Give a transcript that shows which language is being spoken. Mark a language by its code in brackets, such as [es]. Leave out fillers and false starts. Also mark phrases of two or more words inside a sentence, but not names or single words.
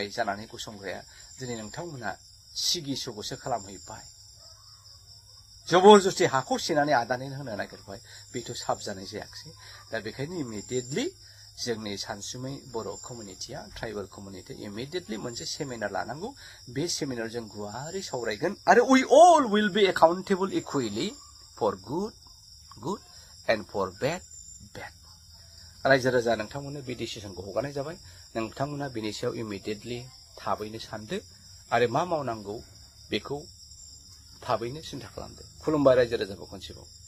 [brx] जानानै गसंग्राया दिनै नोंथांमोना सिगि सुगुसो खालामहैबाय जबरदस्ति हाखौ सेनानै आदानि होनो नागिरबाय बेथ' साबजानाय जायाखिसै दा बेखायनो इमिडियेटलि जोंनि सानसुमै बर' कमिउनिटिया [en] tribal community [brx] इमिडियेटलि मोनसे सेमिनार लानांगौ बे सेमिनार जों गुवारै सावरायगोन आरो [en] we all will be accountable equally for good and for bad [brx] रायजो राजा नोंथांमोननो बे डिसिसनखौ हगारनाय जाबाय नोंथांमोना बेनि सायाव इमिडियेटलि थाबैनो सानदो आरो मा मावनांगौ बेखौ थाबैनो सिन्था खालामदो खुलुमबाय रायजो राजाखौ खनसेबाव